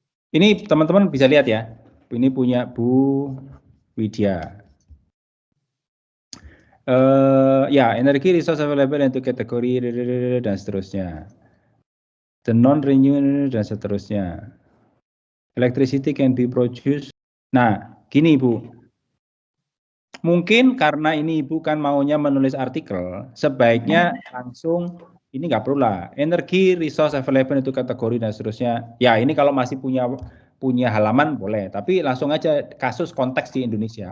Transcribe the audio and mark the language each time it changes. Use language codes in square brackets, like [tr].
[id] Ini teman-teman bisa lihat ya. Ini punya Bu Widya. Ya, energi [en] resource available [id] untuk kategori dan seterusnya. [en] The non-renewable [id] dan seterusnya. [en] Electricity can be produced. [id] Nah, gini Bu. Mungkin karena ini Ibu kan maunya menulis artikel, sebaiknya langsung ini nggak perlu lah. Energi, [en] resource available [id] itu kategori dan seterusnya. Ya ini kalau masih punya halaman boleh, tapi langsung aja kasus konteks di Indonesia.